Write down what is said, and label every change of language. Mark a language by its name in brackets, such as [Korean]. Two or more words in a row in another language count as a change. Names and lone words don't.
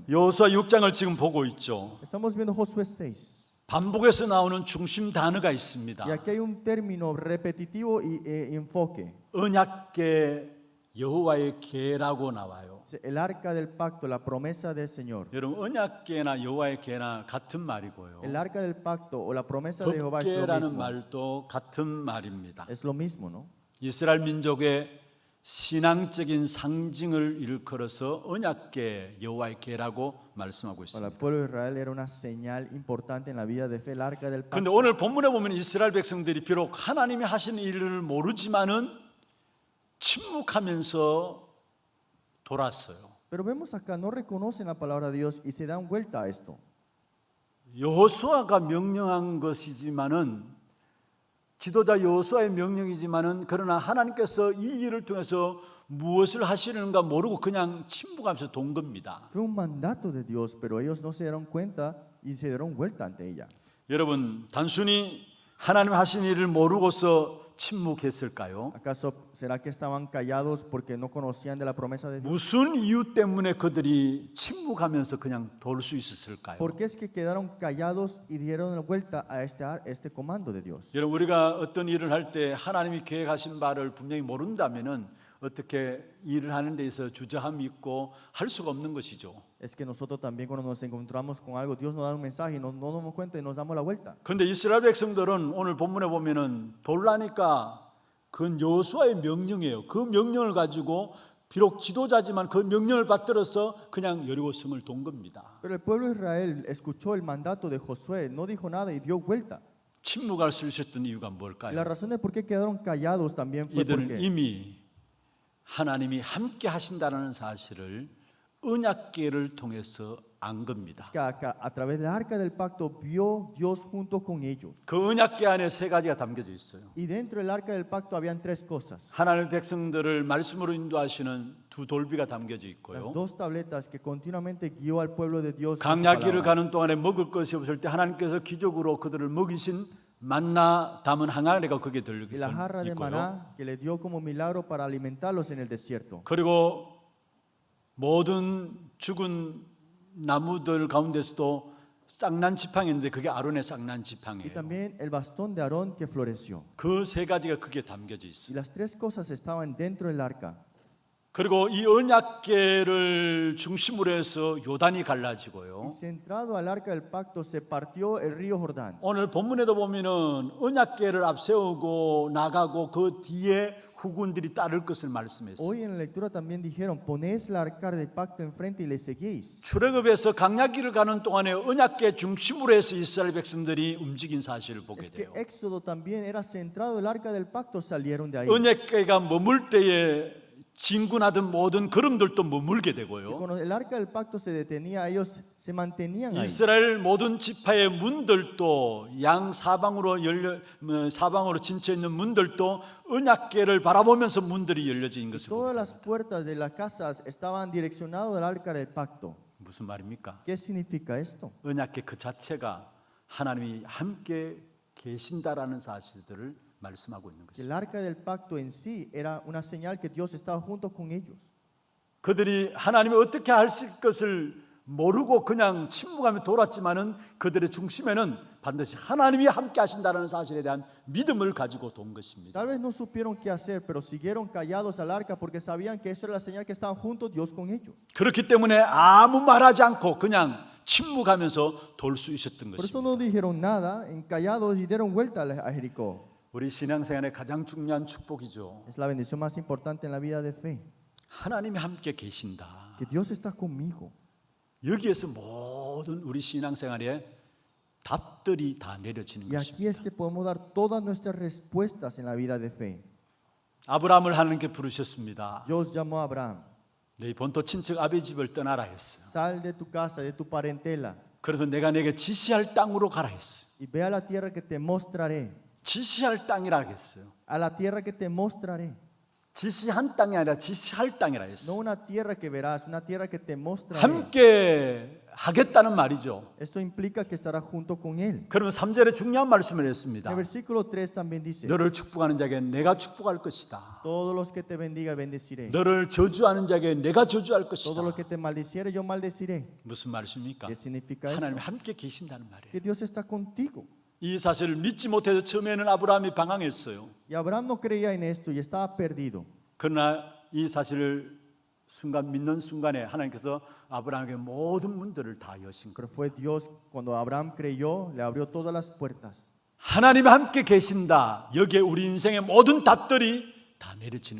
[Korean] 여호수아 6장을 지금 보고 있죠. [Spanish] Estamos viendo Josué 6. [Korean] 반복해서 나오는 중심 단어가 있습니다. [Spanish] Y aquí hay un término repetitivo y enfoque. [Korean] 언약궤 여호와의 궤라고 나와요. [Spanish] El arca del pacto, la promesa del Señor. [Korean] 여러분 언약궤나 여호와의 궤나 같은 말이고요. [Spanish] El arca del pacto o la promesa de Jehová es lo [Korean] 법궤라는 [Spanish] mismo. [Korean] 말도 같은 말입니다. [Spanish] Es lo mismo, ¿no? [Korean] 이스라엘 민족의 신앙적인 상징을 일컬어서 언약궤 여호와의 궤라고 말씀하고 [Spanish] Para el [Korean] 있습니다. [Spanish] pueblo de Israel era una señal importante en la vida de fe, el arca del [Korean] 그런데 [Spanish] pacto. [Korean] 오늘 본문에 보면 이스라엘 백성들이 비록 하나님이 하시는 일을 모르지만은 침묵하면서 돌았어요. [Spanish] Pero vemos acá, no reconocen la palabra de Dios y se dan vuelta a esto. [Korean] 여호수아가 명령한 것이지만은 지도자 여호수아의 명령이지만은 그러나 하나님께서 이 일을 통해서 무엇을 하시는가 모르고 그냥 침묵하면서 돈 겁니다. [Spanish] Fue un mandato de Dios, pero ellos no se dieron cuenta y se dieron vuelta ante ella. [Korean] 여러분 단순히 하나님 하신 일을 모르고서 침묵했을까요? [Spanish] ¿Acaso será que estaban callados porque no conocían de la promesa de Dios? [Korean] 무슨 이유 때문에 그들이 침묵하면서 그냥 돌 수 있었을까요? [Spanish] ¿Por qué es que quedaron callados y dieron vuelta a este comando de Dios? [Korean] 여러분 우리가 어떤 일을 할 때 하나님이 계획하신 바를 분명히 모른다면은 어떻게 일을 하는 데 있어서 주저함이 있고 할 수가 없는 것이죠. [Spanish] Es que nosotros también cuando nos encontramos con algo, Dios nos da un mensaje y no nos damos cuenta y nos damos la vuelta. [Korean] 그런데 이스라엘 백성들은 오늘 본문에 보면은 돌라니까 그건 여호수아의 명령이에요. 그 명령을 가지고 비록 지도자지만 그 명령을 받들어서 그냥 여리고성을 돈 겁니다. [Spanish] Pero el pueblo de Israel escuchó el mandato de Josué, no dijo nada y dio vuelta. [Korean] 침묵할 수 있었던 이유가 [Spanish] Y la [Korean] 뭘까요? [Spanish] razón de por qué quedaron callados también fue [Korean] 이들은 [Spanish] porque [Korean] 이미 하나님이 함께 하신다는 사실을 언약궤를 통해서 안 겁니다. [Spanish] es que a través del arca del pacto vio Dios junto con ellos. [Korean] 그 언약궤 안에 세 가지가 담겨져 있어요. [Spanish] Y dentro del arca del pacto habían tres cosas. [Korean] 하나님의 백성들을 말씀으로 인도하시는 두 돌비가 담겨져 [Spanish] Las [Korean] 있고요. [Spanish] dos tabletas que continuamente guió al pueblo de Dios. con su [Korean] 강야길을 [Spanish] palabra. [Korean] 가는 동안에 먹을 것이 없을 때 하나님께서 기적으로 그들을 먹이신 만나 담은 항아리가 거기에 들려 [Spanish] Y la jarra de [Korean] 있고요. [Spanish] maná que le dio como milagro para alimentarlos en el desierto. [Korean] 그리고 모든 죽은 나무들 가운데서도 쌍난 지팡이인데 그게 아론의 쌍난 [Spanish] y [Korean] 지팡이에요. [Spanish] también el bastón de Aarón que floreció. [Korean] 그 세 가지가 그게 담겨져 [Spanish] Y [Korean] 있어요. [Spanish] las tres cosas estaban dentro del arca. [Korean] 그리고 이 언약궤를 중심으로 해서 요단이 [Spanish] Y [Korean] 갈라지고요. [Spanish] centrado al arca del pacto se partió el río Jordán. [Korean] 오늘 본문에도 보면은 언약궤를 앞세우고 나가고 그 뒤에 후군들이 따를 것을 말씀했어요. [Spanish] Hoy en la lectura también dijeron, ponéis el arca del pacto enfrente y le seguís. [Korean] 출애굽에서 강약길을 가는 동안에 언약궤 중심으로 해서 이스라엘 백성들이 움직인 사실을 보게 [Spanish] Es que [Korean] 돼요. [Spanish] Éxodo también era centrado el arca del pacto, salieron de ahí. [Korean] 언약궤가 머물 때에 진군하던 모든 걸음들도 머물게 [Spanish] Y [Korean] 되고요. [Spanish] cuando el arca del pacto se detenía, ellos se mantenían ahí. [Korean] 이스라엘 모든 지파의 문들도 양 사방으로 진쳐 있는 문들도 언약궤를 바라보면서 문들이 열려진 것을 [Spanish] Todas [Korean] 보게 [Spanish] las puertas de las casas estaban direccionadas al arca del pacto. [Korean] 무슨 말입니까? [Spanish] ¿Qué significa esto? [Korean] 언약궤 그 자체가 하나님이 함께 계신다라는 사실들을 말씀하고 있는 [Spanish] Que [Korean] 것입니다. [Spanish] el arca del pacto en sí era una señal que Dios estaba junto con ellos. [Korean] 그들이 하나님이 어떻게 하실 것을 모르고 그냥 침묵하며 돌았지만은 그들의 중심에는 반드시 하나님이 함께 하신다는 사실에 대한 믿음을 가지고 돈 것입니다. [Spanish] Tal vez no supieron qué hacer, pero siguieron callados al arca porque sabían que eso era la señal que estaban juntos Dios con ellos. [Korean] 그렇기 때문에 아무 말하지 않고 그냥 침묵하면서 돌 수 있었던 [Spanish] Por eso [Korean] 것입니다. [Spanish] no dijeron nada, callados y dieron vuelta a Jericó. [Korean] 우리 신앙생활의 가장 중요한 축복이죠. [Spanish] Es la bendición más importante en la vida de fe. [Korean] 하나님이 함께 계신다. [Spanish] Que Dios está conmigo. [Korean] 여기에서 모든 우리 신앙생활의 답들이 다 내려지는 [Spanish] Y aquí es [Korean] 것입니다. [Spanish] que podemos dar todas nuestras respuestas en la vida de fe. [Korean] 아브라함을 하나님께 부르셨습니다. [Spanish] Dios llamó a Abraham. [Korean] 네 본토 친척 아비 집을 떠나라 했어요. [Spanish] Sal de tu casa, de tu parentela, [Korean] 그래서 내가 내게 지시할 땅으로 가라 했어요. [Spanish] y ve a la tierra que te mostraré. [Korean] 지시할 땅이라 했어요. [Spanish] A la tierra que te mostraré. [Korean] 지시한 땅이 아니라 지시할 땅이라 [Spanish] No [Korean] 했어요. [Spanish] una tierra que verás, una tierra que te mostraré. [Korean] 함께 하겠다는 말이죠. [Spanish] Esto implica que estarás junto con Él. [Korean] 그러면 3절에 중요한 말씀을 [Spanish] En [Korean] 했습니다. [Spanish] el versículo 3 también dice, [Korean] 너를 축복하는 자에게 내가 축복할 것이다. [Spanish] todos los que te bendiga, bendeciré. [Korean] 너를 저주하는 자에게 내가 저주할 것이다. [Spanish] Todo lo que te maldiciere, yo maldeciré. [Korean] 무슨 말씀입니까? [Spanish] ¿Qué significa esto? [Korean] 하나님이 함께 계신다는 말이에요. [Spanish] Que Dios está contigo. [Korean] 이 사실을 믿지 못해서 처음에는 아브라함이 방황했어요. [Spanish] Y Abraham no creía en esto y estaba perdido. [Korean] 그러나 이 사실을 믿는 순간에 하나님께서 아브라함에게 모든 문들을 다 여신 거예요. [Spanish] Pero fue Dios, cuando Abraham creyó, le abrió todas las puertas. [Korean] 하나님이 함께 계신다. 여기에 우리 인생의 모든 답들이 다 내려지는